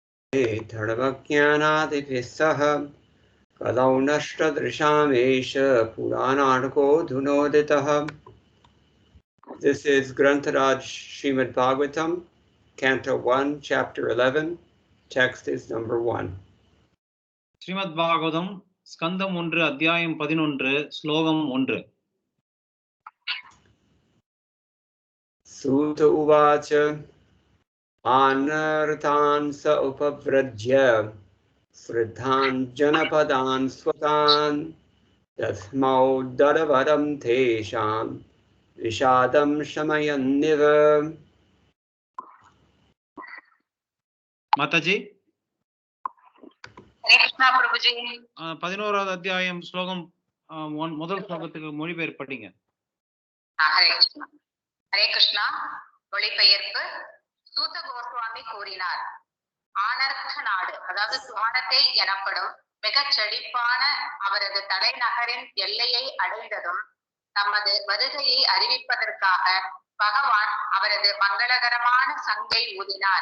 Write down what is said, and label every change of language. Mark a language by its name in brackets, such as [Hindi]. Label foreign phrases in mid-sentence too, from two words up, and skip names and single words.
[Sanskrit] धर्मज्ञानादिभिः सह कलौ नष्टदृशामेष पुराणार्को धुनोदितः. [English] This is Grantaraj Srimad Bhagavatam, Canto 1, Chapter 11. Text is number 1. [Tamil] ஸ்ரீமத் பாகவதம், ஸ்கந்தம் 1, அத்யாயம் 11, ஸ்லோகம் 1. [Sanskrit] सूत उवाच आनर्तान् स उपव्रज्य स्वृद्धान् जनपदान् स्वकान् दध्मौ दरवरं तेषां विषादं शमयन्निव. Mataji? Krishna Prabhuji. [Tamil] 11வது அத்தியாயம் ஸ்லோகம் முதல் ஸ்லோகத்துக்கு மொழிபெயர்ப்பு படிங்க. ஹரே கிருஷ்ணா. மொழிபெயர்ப்பு. சூத கோஸ்வாமி கூறினார், ஆனர்த்த நாடு, அதாவது துவாரகை எனப்படும் மிகச் செழிப்பான அவரது தலைநகரின் எல்லையை அடைந்ததும் தமது வருகையை அறிவிப்பதற்காக பகவான் அவரது மங்களகரமான சங்கை ஊதினார்.